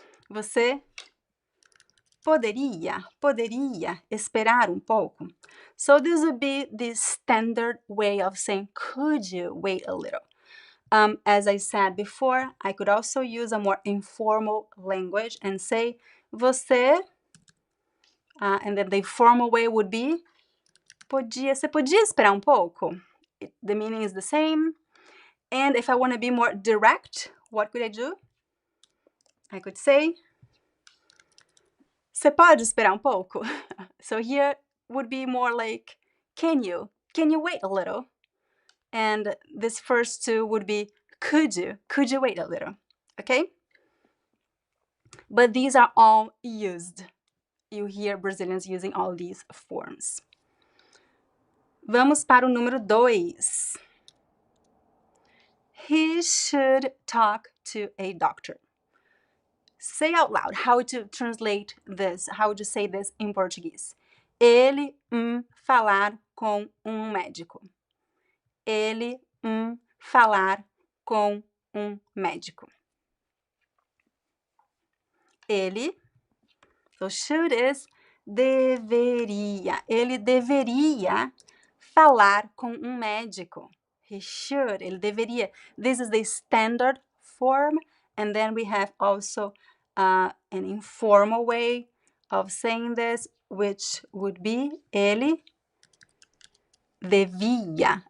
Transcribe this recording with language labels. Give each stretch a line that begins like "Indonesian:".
Portuguese: Você poderia esperar pouco?
English: So this would be the standard way of saying, could you wait a little? As I said before, I could also use a more informal language and say, você, and then the formal way would be,
Portuguese: você podia esperar pouco?
English: The meaning is the same. And if I want to be more direct, what could I do? I could say,
Portuguese: você pode esperar pouco?
English: So here would be more like, can you wait a little? And this first two would be, could you wait a little? Okay? But these are all used. You hear Brazilians using all these forms.
Portuguese: Vamos para o número 2.
English: He should talk to a doctor. Say out loud how to translate this, how would you say this in Portuguese?
Portuguese: Ele falar com médico. Ele falar com médico.
English: Ele, so should is deveria.
Portuguese: Ele deveria falar com médico.
English: He should,
Portuguese: ele deveria.
English: This is the standard form, and then we have also an informal way of saying this, which would be
Portuguese: ele devia.